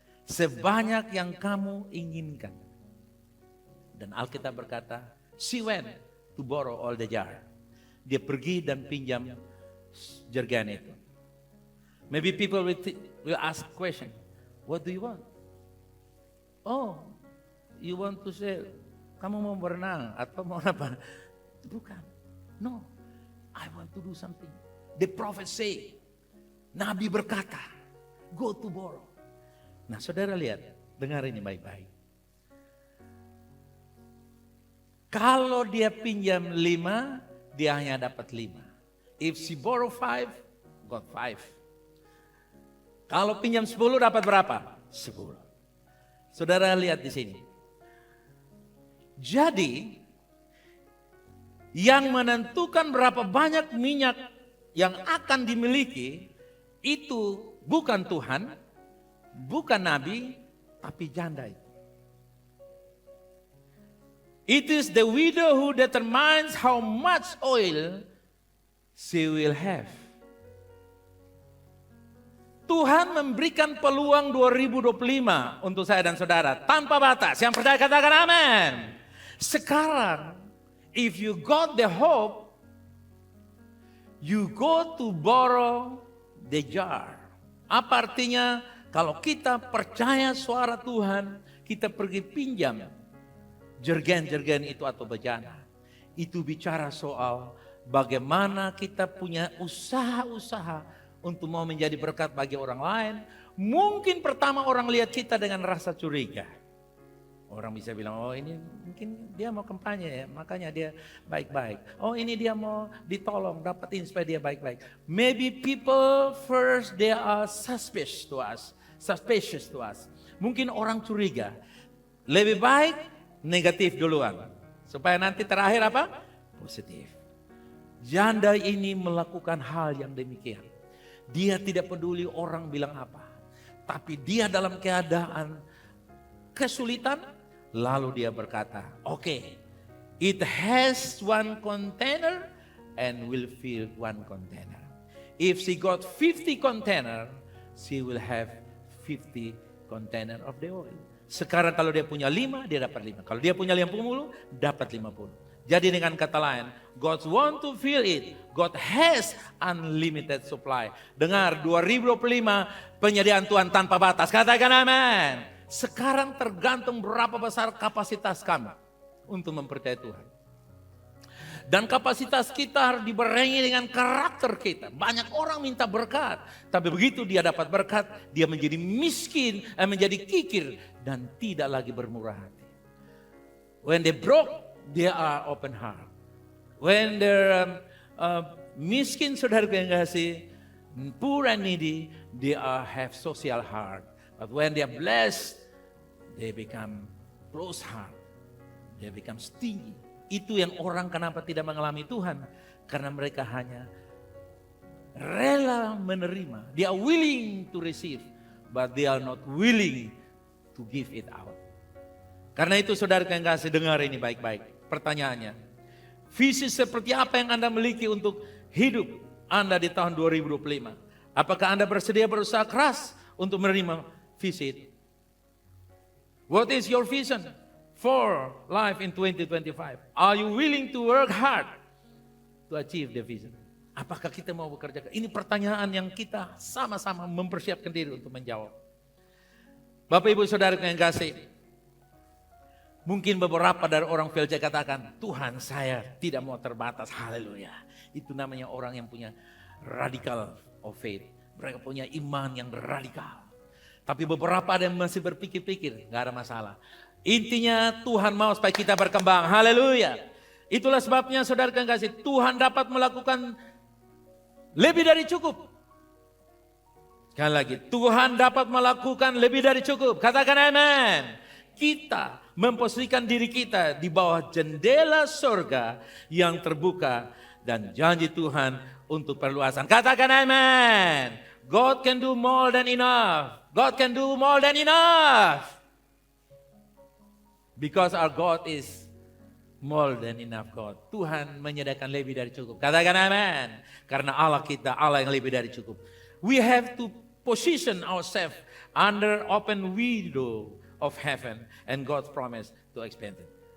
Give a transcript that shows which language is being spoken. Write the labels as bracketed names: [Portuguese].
[Indonesian] Sebanyak yang kamu inginkan. Dan Alkitab berkata, [English] she went to borrow all the jar. [Indonesian] Dia pergi dan pinjam jergen itu. [English] Maybe people will ask question, what do you want? Oh, you want to say, [Indonesian] kamu mau berenang atau mau apa? Bukan. [English] No, I want to do something. The prophet say, [Indonesian] Nabi berkata, [English] go to borrow. [Indonesian] Nah saudara lihat, dengar ini baik-baik. Kalau dia pinjam 5, dia hanya dapat 5. [English] If she borrow 5, got 5. [Indonesian] Kalau pinjam 10 dapat berapa? 10. Saudara lihat di sini. Jadi, yang menentukan berapa banyak minyak yang akan dimiliki, itu bukan Tuhan, bukan Nabi, tapi janda itu. [English] It is the widow who determines how much oil she will have. [Indonesian] Tuhan memberikan peluang 2025 untuk saya dan saudara tanpa batas. Yang percaya katakan amin. Sekarang, [English] if you got the hope, you go to borrow the jar. [Indonesian] Apa artinya? Kalau kita percaya suara Tuhan, kita pergi pinjam jergen-jergen itu atau bejana. Itu bicara soal bagaimana kita punya usaha-usaha untuk mau menjadi berkat bagi orang lain. Mungkin pertama orang lihat kita dengan rasa curiga. Orang bisa bilang, oh ini mungkin dia mau kampanye ya, makanya dia baik-baik. Oh ini dia mau ditolong, dapatin supaya dia baik-baik. Maybe people first they are suspicious to us. Mungkin orang curiga. Lebih baik negatif duluan. Supaya nanti terakhir apa? Positif. Janda ini melakukan hal yang demikian. Dia tidak peduli orang bilang apa. Tapi dia dalam keadaan kesulitan. Lalu dia berkata, [English] okay, it has 1 container and will fill 1 container. If she got 50 container, she will have 50 container of the oil. [Indonesian] Sekarang kalau dia punya 5, dia dapat 5. Kalau dia punya 50, dapat 50. Jadi dengan kata lain, [English] God want to fill it. God has unlimited supply. [Indonesian] Dengar, 2025 penyediaan Tuhan tanpa batas. Katakan amin. Sekarang tergantung berapa besar kapasitas kami untuk mempercayai Tuhan. Dan kapasitas kita harus dibarengi dengan karakter kita. Banyak orang minta berkat, tapi begitu dia dapat berkat, dia menjadi miskin, menjadi kikir, dan tidak lagi bermurah hati. [English] When they broke, they are open heart. When they're miskin, [Indonesian] saudara yang kasih, [English] poor and needy, they have social heart. But when they are blessed, they become close heart. They become stingy. [Indonesian] Itu yang orang kenapa tidak mengalami Tuhan. Karena mereka hanya rela menerima. They are willing to receive, but they are not willing to give it out. Karena itu saudara yang kasih, dengar ini baik-baik. Pertanyaannya, visi seperti apa yang Anda miliki untuk hidup Anda di tahun 2025? Apakah Anda bersedia berusaha keras untuk menerima visi itu? [English] What is your vision for life in 2025? Are you willing to work hard to achieve the vision? [Indonesian] Apakah kita mau bekerja? Ini pertanyaan yang kita sama-sama mempersiapkan diri untuk menjawab. Bapak Ibu Saudara yang kasih, mungkin beberapa dari orang VLC katakan, Tuhan saya tidak mau terbatas, haleluya. Itu namanya orang yang punya [English] radical of faith. [Indonesian] Mereka punya iman yang radikal. Tapi beberapa ada yang masih berpikir-pikir, gak ada masalah. Intinya Tuhan mau supaya kita berkembang, haleluya. Itulah sebabnya saudara yang kasih, Tuhan dapat melakukan lebih dari cukup. Sekali lagi, Tuhan dapat melakukan lebih dari cukup. Katakan amin. Kita memposisikan diri kita di bawah jendela surga yang terbuka dan janji Tuhan untuk perluasan. Katakan amin. [English] God can do more than enough. God can do more than enough. Because our God is more than enough God. [Indonesian] Tuhan menyediakan lebih dari cukup. Katakan amin. Karena Allah kita, Allah yang lebih dari cukup. [English] We have to position ourselves under open window of heaven and God's promise to expand it.